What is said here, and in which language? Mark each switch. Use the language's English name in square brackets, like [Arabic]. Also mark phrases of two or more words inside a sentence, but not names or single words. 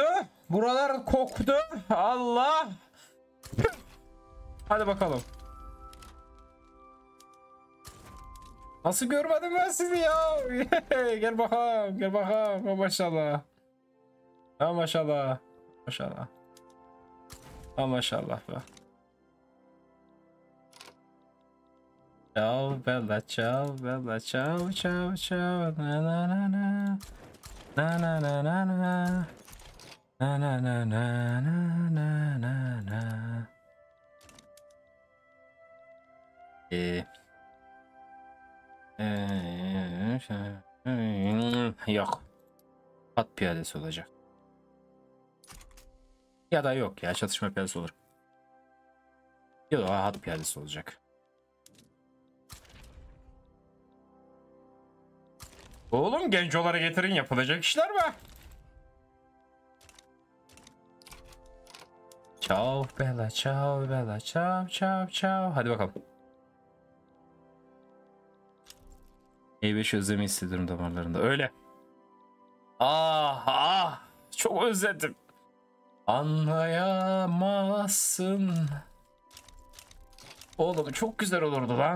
[Turkish] Buralar koktu. Allah. Hadi bakalım. Nasıl görmedim ben sizi ya? Gel bakalım. Gel bakalım. Ha, maşallah. Ha, maşallah. Maşallah. Ha, maşallah be. [Italian] Ciao bella ciao bella ciao ciao ciao na na na na na na na na na na na na na na na na. [Turkish] Yok. At piyadesi olacak. Ya da yok ya, çatışma piyadesi olur. Ya da at piyadesi olacak. Oğlum gencoları getirin, yapılacak işler mi? [Italian] Ciao bella ciao bella ciao ciao ciao. [Turkish] Hadi bakalım. E5 özlemi hissediyorum damarlarında. Öyle. Ah ah. Çok özledim. Anlayamazsın. Oğlum çok güzel olurdu lan.